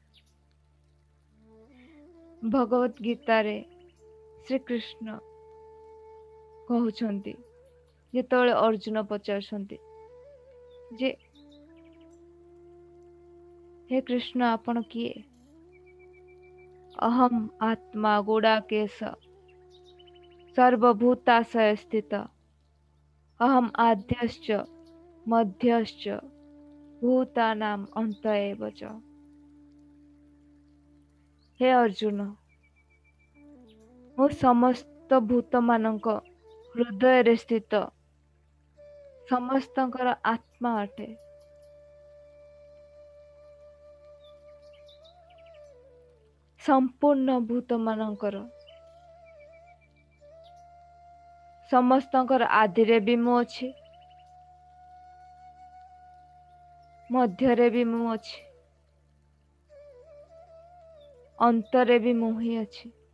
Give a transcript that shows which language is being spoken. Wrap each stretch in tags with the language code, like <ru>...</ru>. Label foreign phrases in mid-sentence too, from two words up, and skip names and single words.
<or>ଭଗବତ ଗୀତାରେ ଶ୍ରୀକୃଷ୍ଣ କହୁଛନ୍ତି, ଯେତେବେଳେ ଅର୍ଜୁନ ପଚାରୁଛନ୍ତି ଯେ ହେ କୃଷ୍ଣ ଆପଣ କିଏ?</or> <sa>ଅହମ୍ ଆତ୍ମା ଗୁଡ଼ାକେଶ सर्वभूताशय स्थित अहम आद्यश्च मध्यश्च भूतानाम अंत एव च। हे अर्जुन,</sa> <or>ମୁଁ ସମସ୍ତ ଭୂତମାନଙ୍କ ହୃଦୟରେ ସ୍ଥିତ ସମସ୍ତଙ୍କର ଆତ୍ମା ଅଟେ। ସମ୍ପୂର୍ଣ୍ଣ ଭୂତମାନଙ୍କର ସମସ୍ତଙ୍କର ଆଦିରେ ବି ମୁଁ ଅଛି, ମଧ୍ୟରେ ବି ମୁଁ ଅଛି, ଅନ୍ତରେ ବି ମୁଁ ହିଁ ଅଛି।</or>